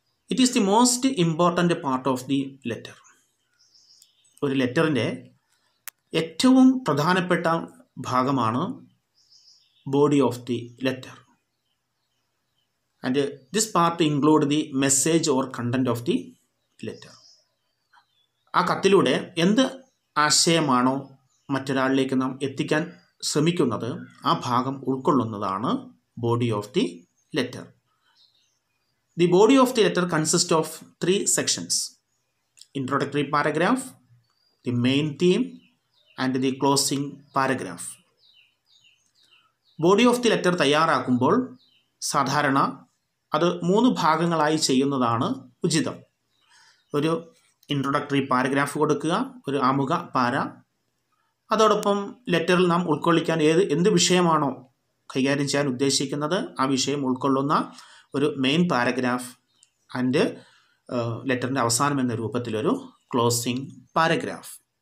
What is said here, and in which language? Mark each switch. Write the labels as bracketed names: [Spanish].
[English] It is the most important part of the letter. [Malayalam] ഒരു ലെറ്ററിൻ്റെ ഏറ്റവും പ്രധാനപ്പെട്ട ഭാഗമാണ് body of the letter. [English] And this part include the message or content of the letter. [Malayalam] ആ കത്തിലൂടെ എന്ത് ആശയമാണോ മറ്റൊരാളിലേക്ക് നാം എത്തിക്കാൻ ശ്രമിക്കുന്നത് ആ ഭാഗം ഉൾക്കൊള്ളുന്നതാണ് body of the letter. [English] The body of the letter consist of 3 sections: introductory paragraph, the main theme, and the closing paragraph. [Malayalam] Body of the letter തയ്യാറാക്കുമ്പോൾ സാധാരണ അത് 3 ഭാഗങ്ങളായി ചെയ്യുന്നതാണ് ഉചിതം. ഒരു ഇൻട്രൊഡക്ടറി പാരഗ്രാഫ് കൊടുക്കുക, ഒരു ആമുഖ പാര, അതോടൊപ്പം ലെറ്ററിൽ നാം ഉൾക്കൊള്ളിക്കാൻ എന്ത് വിഷയമാണോ കൈകാര്യം ചെയ്യാൻ ഉദ്ദേശിക്കുന്നത് ആ വിഷയം ഉൾക്കൊള്ളുന്ന ഒരു മെയിൻ പാരഗ്രാഫ്, ആൻഡ് ലെറ്ററിൻ്റെ അവസാനം എന്ന രൂപത്തിലൊരു ക്ലോസിംഗ് പാരഗ്രാഫ്.